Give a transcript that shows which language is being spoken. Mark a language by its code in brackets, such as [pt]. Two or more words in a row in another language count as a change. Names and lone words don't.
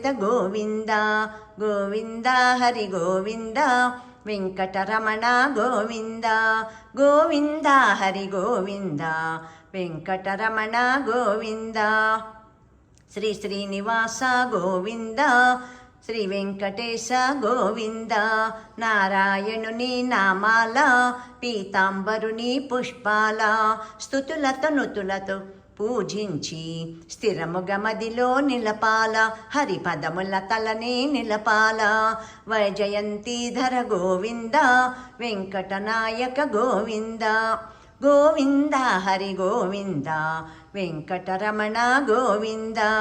[kn] ಗೋವಿಂದ ಗೋವಿಂದ ಹರಿ ಗೋವಿಂದ ವೆಂಕಟರಮಣ ಗೋವಿಂದ ಗೋವಿಂದ ಹರಿ ಗೋವಿಂದ ವೆಂಕಟರಮಣ ಗೋವಿಂದ ಶ್ರೀ ಶ್ರೀನಿವಾಸ ಗೋವಿಂದ శ్రీ వెంకటేశ [te] గోవింద నారాయణుని నామాల పీతాంబరుని పుష్పాల స్తుతులతో నుతులతో పూజించి స్థిరముగ మదిలో నిలపాల హరిపదముల తలనే నిలపాల వైజయంతిధర గోవింద వెంకటనాయక గోవింద గోవింద హరి గోవింద వెంకటరమణ గోవింద